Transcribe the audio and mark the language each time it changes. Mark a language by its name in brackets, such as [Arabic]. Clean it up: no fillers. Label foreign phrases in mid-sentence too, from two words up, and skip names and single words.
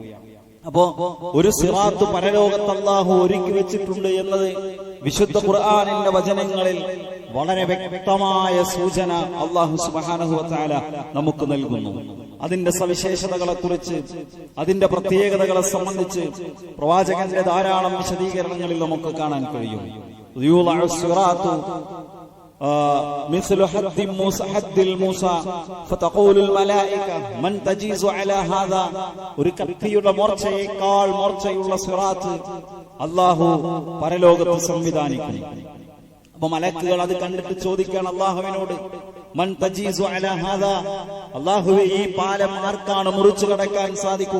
[Malayalam] അപ്പോ ഒരു സിറാത്ത് പരലോകത്ത് അള്ളാഹു ഒരുക്കി വെച്ചിട്ടുണ്ട് എന്നത് വിശുദ്ധ ഖുർആനിന്റെ വചനങ്ങളിൽ വളരെ വ്യക്തമായ സൂചന [Arabic] الله سبحانه وتعالى [Malayalam] നമുക്ക് നൽകുന്നു. അതിന്റെ സവിശേഷതകളെ കുറിച്ച്, അതിന്റെ പ്രത്യേകതകളെ സംബന്ധിച്ച് പ്രവാചകന്റെ ധാരാളം വിശദീകരണങ്ങളിൽ നമുക്ക് കാണാൻ കഴിയും. [Arabic] مثل حد موسى فتقول الملائكة من تجيز على هذا, [Malayalam] ഒരു കത്തിയുടെ മോർച്ചയേക്കാൾ മോർച്ചയുള്ള സിറാത്ത് അല്ലാഹു പരലോകത്ത് സംവിധാനിക്കുന്നു. അപ്പൊ മലക്കുകൾ അത് കണ്ടിട്ട് ചോദിക്കുകയാണ് അല്ലാഹുവിനോട്, [Arabic] من تجيز على هذا, [Malayalam] അല്ലാഹുവേ ഈ പാലം ആർക്കാണ് മുറിച്ചു കടക്കാൻ സാധിക്കുക?